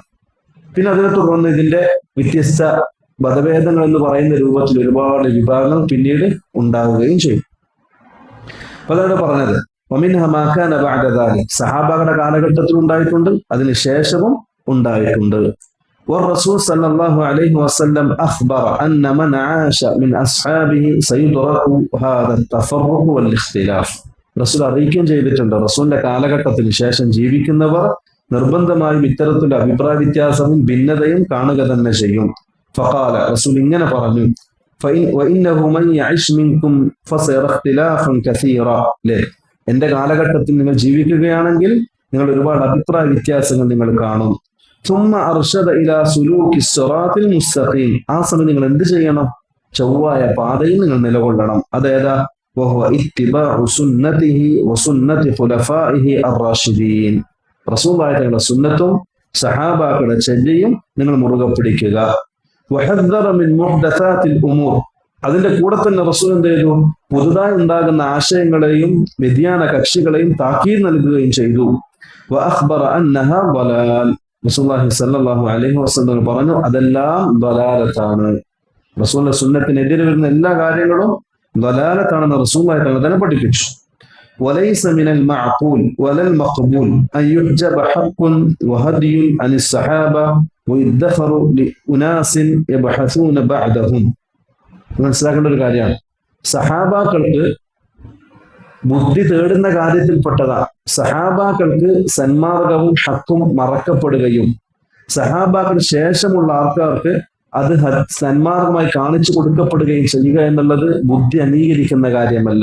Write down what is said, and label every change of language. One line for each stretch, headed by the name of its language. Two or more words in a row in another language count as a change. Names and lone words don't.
Malayalam: പിന്നെ അതിനെ തുടർന്ന് ഇതിന്റെ വ്യത്യസ്ത മതഭേദങ്ങൾ എന്ന് പറയുന്ന രൂപത്തിൽ ഒരുപാട് വിഭാഗങ്ങൾ പിന്നീട് ഉണ്ടാവുകയും ചെയ്യും. അതാണ് പറഞ്ഞത്
Arabic: ومنها ما كان بعد ذلك.
Malayalam: സഹാബാക്കളുടെ കാലഘട്ടത്തിൽ ഉണ്ടായിട്ടുണ്ട്, അതിനുശേഷവും ഉണ്ടായിട്ടുണ്ട്.
Arabic: والرسول صلى الله عليه وسلم أخبر أن من عاش من أصحابه سيدرك هذا التفرق والاختلاف.
Malayalam: റസൂൽ അറിയിക്കുകയും ചെയ്തിട്ടുണ്ട്, റസൂലിന്റെ കാലഘട്ടത്തിന് ശേഷം ജീവിക്കുന്നവർ നിർബന്ധമായും ഇത്തരത്തിലുള്ള അഭിപ്രായ വ്യത്യാസവും ഭിന്നതയും കാണുക തന്നെ ചെയ്യും. ഫഖാല, റസൂൽ ഇങ്ങനെ പറഞ്ഞു,
Arabic: وإنه من يعش منكم فسيرى اختلافا كثيرا.
Malayalam: എന്റെ കാലഘട്ടത്തിൽ നിങ്ങൾ ജീവിക്കുകയാണെങ്കിൽ നിങ്ങൾ ഒരുപാട് അഭിപ്രായ വ്യത്യാസങ്ങൾ നിങ്ങൾ കാണും.
Arabic: ثم أرشد إلى سلوك الصراط المستقيم.
Malayalam: ആ സമയം നിങ്ങൾ എന്ത് ചെയ്യണം? ചൊവ്വായ പാതയിൽ നിങ്ങൾ നിലകൊള്ളണം. അതേതാ?
Arabic: وهو اتباع سنته وسنة خلفائه الراشدين.
Malayalam: റസൂലുള്ളാഹി തങ്ങളുടെ സുന്നത്തും സഹാബാക്കളുടെ ചര്യയും നിങ്ങൾ മുറുകെ പിടിക്കുക.
Arabic: وحذر من محدثات الأمور.
Malayalam: അതിന്റെ കൂടെ തന്നെ റസൂൽ എന്ത് ചെയ്തു? പുതുതായി ഉണ്ടാകുന്ന ആശയങ്ങളെയും വ്യതിയാന കക്ഷികളെയും താക്കീത് നൽകുകയും ചെയ്തു.
Arabic: وأخبر أنها ضلال.
Malayalam: റസൂലുള്ളാഹി
Arabic: صلى الله عليه وسلم
Malayalam: പറഞ്ഞു, അതെല്ലാം ദലാലത്താണ്. റസൂലിന്റെ സുന്നത്തിനെതിരെ വരുന്ന എല്ലാ കാര്യങ്ങളും ദലാലത്താണെന്ന് റസൂലുള്ളാഹി തആല തന്നെ പഠിപ്പിച്ചു.
Arabic: وليس من المعقول ولا المقبول أن يحجب حق وهدي عن الصحابة ويدخر لأناس يبحثون بعدهم.
Malayalam: മനസ്സിലാക്കേണ്ട ഒരു കാര്യമാണ്, സഹാബാക്കൾക്ക് ബുദ്ധി തേടുന്ന കാര്യത്തിൽപ്പെട്ടതാ. സഹാബാക്കൾക്ക് സന്മാർഗവും ഹക്കും മറക്കപ്പെടുകയും സഹാബാക്കൾ ശേഷമുള്ള ആൾക്കാർക്ക് അത് സന്മാർഗമായി കാണിച്ചു കൊടുക്കപ്പെടുകയും ചെയ്യുക എന്നുള്ളത് ബുദ്ധി അംഗീകരിക്കുന്ന കാര്യമല്ല.